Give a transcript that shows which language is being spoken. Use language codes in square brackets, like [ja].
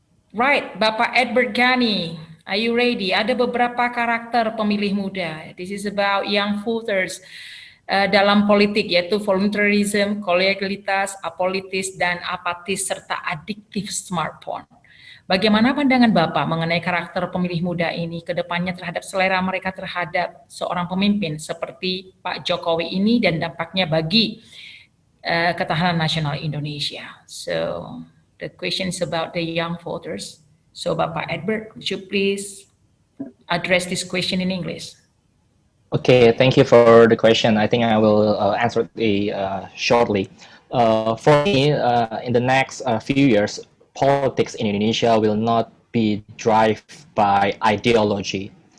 [en] Right, Bapak Edward Ghani, are you ready? [id] Ada beberapa karakter pemilih muda. [en] This is about young voters [id] dalam politik, yaitu voluntarism, kolegialitas, apolitis, dan apatis, serta adiktif smartphone. Bagaimana pandangan Bapak mengenai karakter pemilih muda ini ke depannya terhadap selera mereka terhadap seorang pemimpin seperti Pak Jokowi ini dan dampaknya bagi ketahanan nasional Indonesia? [en] So, the question is about the young voters. So, Bapak Edward, would you please address this question in English? Okay, thank you for the question. I think I will answer it shortly. For me, in the next few years, politics in Indonesia will not be driven by ideology.